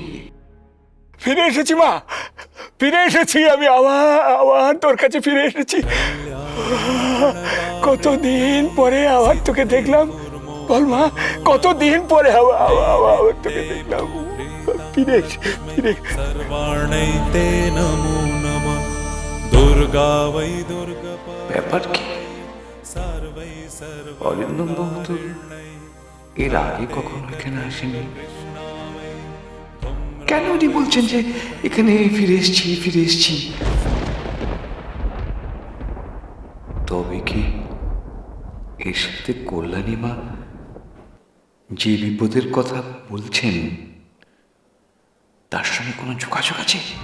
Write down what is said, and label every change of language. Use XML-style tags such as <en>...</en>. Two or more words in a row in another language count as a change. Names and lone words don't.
<bn>ফিরে এসেছি মা, ফিরে এসেছি আমি, আবার তোর কাছে ফিরে এসেছি। কতদিন পরে আবার তোকে দেখলাম, বল মা, কতদিন পরে আবার তোকে দেখলাম। ফিরে</bn> <sa>सर्वाणै ते नमो नमः दुर्गा वै दुर्गा</sa> <bn>ব্যাপার কি?</bn> <sa>सर्वै सर्व</sa> <bn>অরিন্দম বাবু তো এর আগে কখনো এখানে আসেনি, কেন উনি বলছেন যে এখানে ফিরে এসছি? তবে কি এর সাথে কল্যাণী মা যে বিপদের কথা বলছেন তার সঙ্গে কোনো যোগাযোগ আছে?</bn>